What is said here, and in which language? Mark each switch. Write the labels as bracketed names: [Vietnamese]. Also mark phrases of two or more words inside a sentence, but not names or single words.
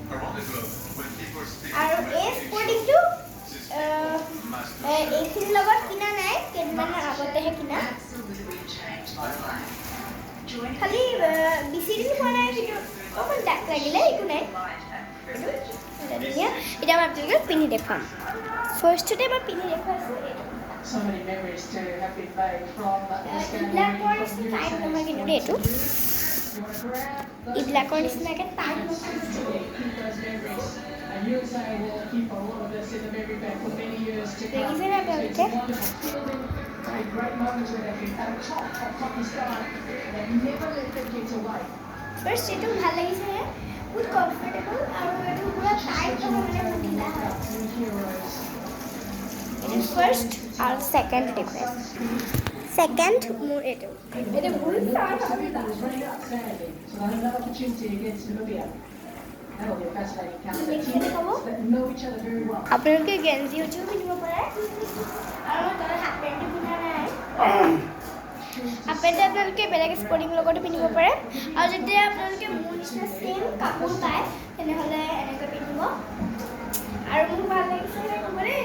[Assamese] আৰু এই স্পৰ্টিংটো এইখিনিৰ লগত কিনা নাই কেইদিনমানৰ আগতেহে কিনা খালি বেছি দিন হোৱা নাই কিন্তু অকণমান দাগ লাগিলে একো নাই ধুনীয়া এতিয়া মই আপোনালোকে পিন্ধি দেখুৱাম ফাৰ্ষ্টতে মই পিন্ধি দেখুৱাইছোঁ [English] So many memories to have been made from this game. [Assamese] এইবিলাকৰ টাইট নহয় কিন্তু দেই এইটো এইবিলাকৰ নিচিনাকৈ টাইট নহয় [English] And USA will keep a lot of this in the memory bank for many years to come. [Assamese] দেখিছে নে আপোনালোকে [English] A great moment where they can at top of Pakistan and never let them get away. [Assamese] ফাৰ্ষ্ট এইটো ভাল লাগিছে বহুত কমফৰ্টেবল আৰু এইটো পুৰা টাইট নহয় মানে বহুত ঢিলা হয় এইটো ফাৰ্ষ্ট আৰু ছেকেণ্ড দেখুৱাইছোঁ ছেকেণ্ড মোৰ এইটো বহুত চাৰ্ট হয় আপোনালোকে গেঞ্জি উঠিও পিন্ধিব পাৰে আৰু তলত [English] half pant [Assamese] পিন্ধা নাই [English] half pant [Assamese] আপোনালোকে বেলেগ স্পৰ্টিঙৰ লগতো পিন্ধিব পাৰে আৰু যেতিয়া আপোনালোকে মোৰ নিচিনা ছেইম কাপোৰ পায় তেনেহ'লে এনেকৈ পিন্ধিব আৰু মোৰ ভাল লাগিছে